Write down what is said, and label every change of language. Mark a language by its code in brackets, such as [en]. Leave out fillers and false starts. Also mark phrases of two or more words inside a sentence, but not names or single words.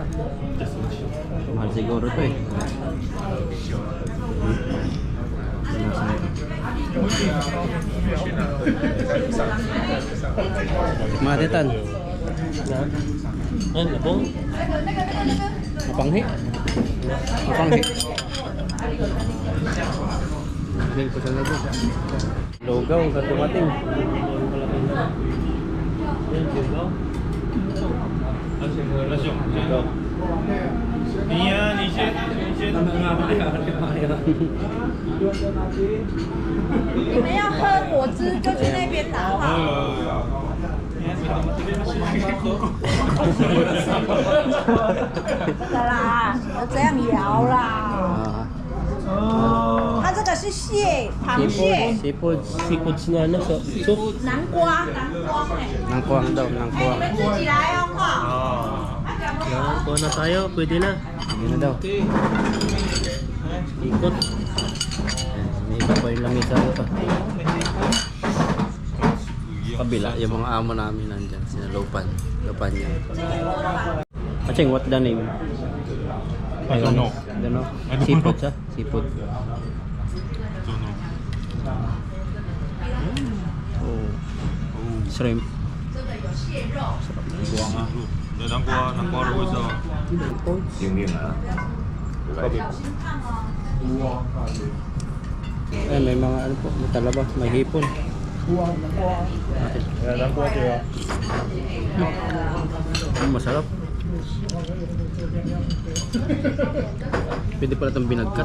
[tl] Mahal siguro ito eh. Tikman natin tan. Ano po? Mapanghi. Mapanghi. Bili ko sa labo. Lugaw, sa dumating. [zh] 你们要喝果汁就去那边拿哈。这个啦，要这样摇啦。它这个是蟹，螃蟹， [tl] Seafood. Seafood na ano sa soup. [zh] 南瓜，南瓜哎。 [tl] Nangkuang daw, [zh] 哎，你 [tl] nangkuang. [zh] 们自己来哦哈。 [tl] Yan, kuha na tayo. Pwede na. Yun na daw. Ikot. May iba pa yung lamisa ito. Kabila, yung mga amo namin nandyan. Sina Lupan. Lupan yan. [en] Aching, what the name? I don't know. I don't know. I don't Seafood know. [tl] siya? Seafood. [en] Don't know. Oh. Shrimp. [zh] 南瓜的味道。 [tl] Eh, may mga ano po, may talaba, may hipon. Masarap. Pwede pala itong binagkat.